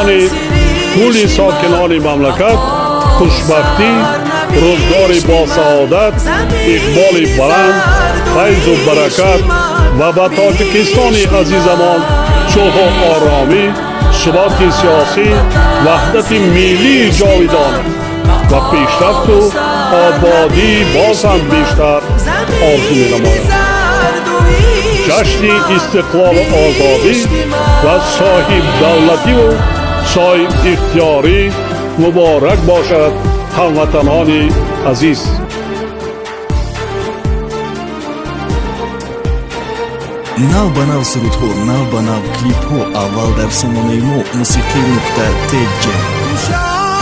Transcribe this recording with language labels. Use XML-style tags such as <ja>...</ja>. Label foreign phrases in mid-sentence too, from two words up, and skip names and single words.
<fa>کل ساکنان مملکت خوشبختی، روزگار با سعادت، اقبال بلند، فیض و برکت و به تاجیکستان عزیزمان صلح و آرامی، ثبات سیاسی، وحدت ملی جاودان و پیشرفت و آبادی باز هم بیشتر آرزو می‌نمایم. جشن استقلال و آزادی و صاحب دولتی و صاحب اختیاری مبارک باشد هموطنان عزیز.</fa> <tg>нав ба нав сурудҳо, нав ба нав клипҳо аввал дар сомонаи мо musiqi.tj</tg>